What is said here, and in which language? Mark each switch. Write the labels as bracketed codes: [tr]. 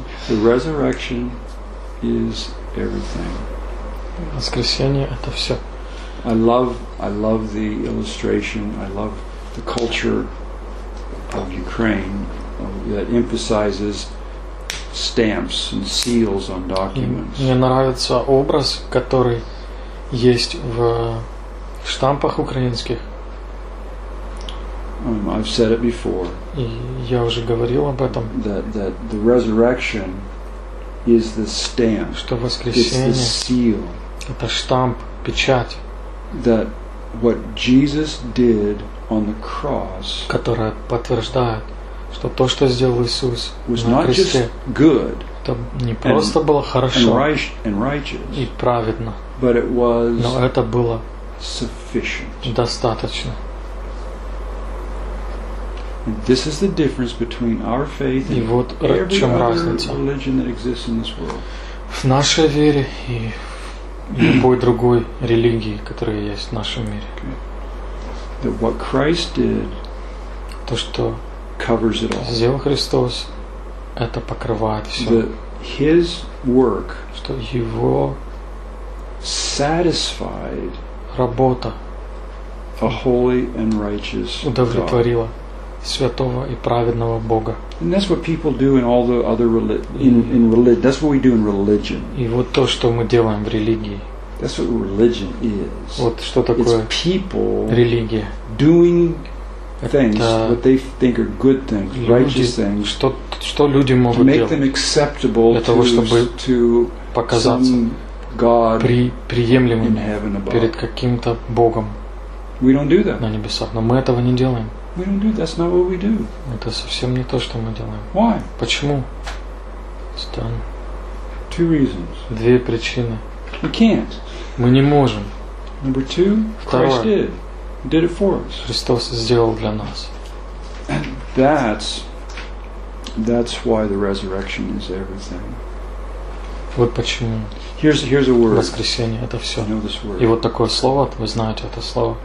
[en] The resurrection is everything. [ru] Воскресение это все. [en] I love the illustration. I love the culture of Ukraine that emphasizes stamps and seals on documents. [ru] Мне нравится образ, который есть в штампах украинских. [en] I've said it before. [ru] Я уже говорил об этом. [en] That the resurrection is the stamp. [ru] Что воскресение [en] it's the seal. [ru] Это штамп, печать. [en] That what Jesus did on the cross, [ru] которая подтверждает, что то, что сделал Иисус [en] was [ru] на кресте, [en] not just good, [ru] это не просто было хорошо [en] and righteous, [ru] и праведно, [en] but it was [ru] но это было [en] sufficient. [ru] Достаточно. [en] And this is the difference between our faith and [ru] вот [en] every other religion that exists in this world. [ru] В нашей вере и любой другой религии, которая есть в нашем мире. [en] That what Christ did, [ru] то что [en] covers it all. [ru] Сделал Христос, это покрывает все. [en] That His work, [ru] что Его [en] satisfied, [ru] работа, [en] a holy and righteous God. [ru] Удовлетворила. Святого и праведного Бога. [en] And that's what people do in all the other in religion. That's what we do in religion. [ru] И вот то, что мы делаем в религии. [en] That's what religion is. [ru] Вот что такое. [en] It's people [ru] религия. [en] Doing things that they think are good things, [ru] люди, [en] righteous things. [ru] Что люди могут [en] make [ru] делать [en] them acceptable [ru] для того, чтобы [en] to [ru] показаться [en] God [ru] приемлемым [en] in heaven above. [ru] Перед каким-то Богом. [en] We don't do that. [ru] На небесах. Но мы этого не делаем. [en] We don't do that. That's not what we do. [ru] Это совсем не то, что мы делаем. [en] Why? [ru] Почему? [en] Two reasons. [ru] Две причины. [en] We can't. [ru] Мы не можем. [en] Number two. [ru] Второе. [en] Christ did it for us. [ru] Христос сделал для нас. [en] And that's why the resurrection is everything. [ru] Вот почему. [en] Here's a word. [ru] Воскресение это все. [en] You know this word. [ru] И вот такое слово, вы знаете это слово.